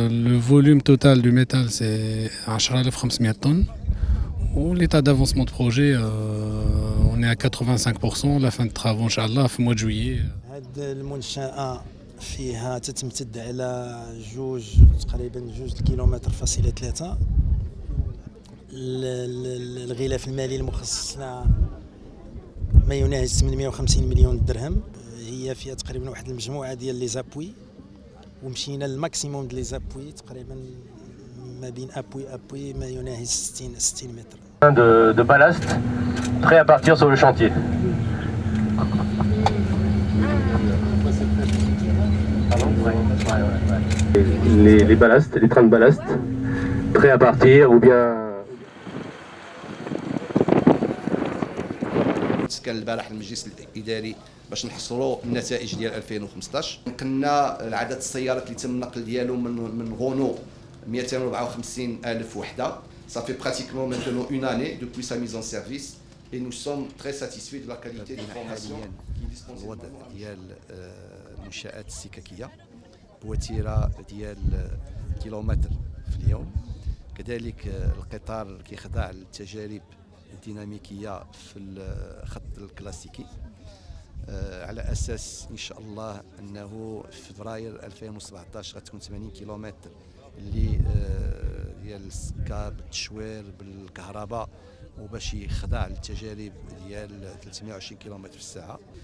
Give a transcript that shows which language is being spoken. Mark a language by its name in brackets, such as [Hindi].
[French] Le volume total du métal c'est 10500 tonnes. L'état d'avancement de projet, on est à 85%. La fin de travaux, Inch'Allah, au mois de juillet. [Arabic] هذا المنشأة فيها تتمتد على تقريبا 2 كيلومتر فاصلة 3. الغلاف المالي المخصص لها ما يناهز 850 مليون درهم. هي فيها تقريبا واحد المجموعة ديال لي زابوي ومشينا للماكسيموم ديال لي زابوي تقريبا ما بين ابوي ما يناهز 60 متر. [French] De ballast prêt à partir sur le chantier. Les ballasts, les trains de ballast prêts à partir ou bien. [Arabic] كان البارح المجلس الاداري باش نحصروا النتائج ديال 2015. نقلنا عدد السيارات اللي تم النقل ديالهم من غونو 254,000 وحده. [French] Ça fait pratiquement maintenant une année depuis sa mise en service et nous sommes très satisfaits de la qualité de formation qui est disponible. [Arabic] الوضع ديال المنشآت السككية بوتيرة ديال كيلومتر في اليوم. كذلك القطار كيخضع للتجارب الديناميكية في الخط الكلاسيكي على اساس ان شاء الله انه في فبراير 2017 غتكون 80 كيلومتر اللي ديال السكه بالتشوير بالكهرباء وباش يخضع للتجارب ديال 320 كيلومتر في الساعه.